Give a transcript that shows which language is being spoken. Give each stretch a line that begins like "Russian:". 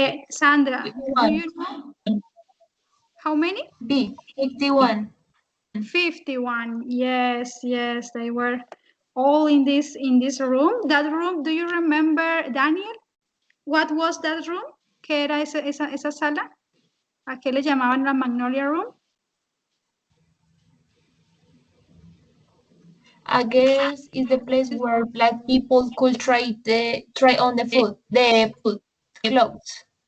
English: Sandra, do you know how many? B. 51. 51. Yes, yes, they were all in this room. That room, do you remember, Daniel? What was that room?
Spanish: ¿Qué era esa sala? ¿A qué le llamaban la Magnolia Room?
English: I guess is the place where black people could try on the food, clothes.